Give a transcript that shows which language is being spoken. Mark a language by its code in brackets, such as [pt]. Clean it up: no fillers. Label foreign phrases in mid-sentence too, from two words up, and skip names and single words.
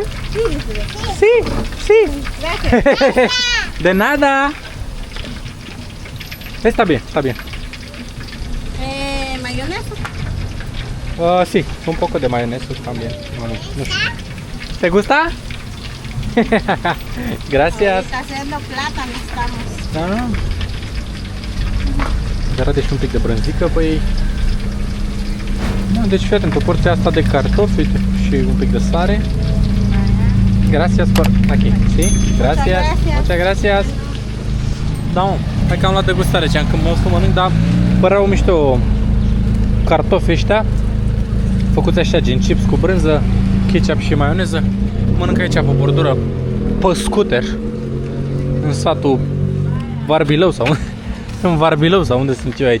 [es] Sí, sí. De nada. Está bien, está bien. ¿Mayonesa? Sí, un poco de mayonesa también. Bueno, no sé. ¿Te gusta? Gracias. Está haciendo plátano, estamos. [ro] Da. Arată și un pic de brânzică pe ei. Deci fii atent, o porție asta de cartofi uite, și un pic de sare. [es] Gracias por aquí, sí? Gracias. Muchas gracias. [ro] Da, mă, hai că am luat de gustare, ziceam când mă o să mănânc, dar păreau mișto cartofi ăștia. Făcuți așa, gen chips cu brânză, ketchup și maioneză. Mănânc aici pe bordură, pe scooter, în satul Varbilău sau în Varbilău sau unde sunt eu aici.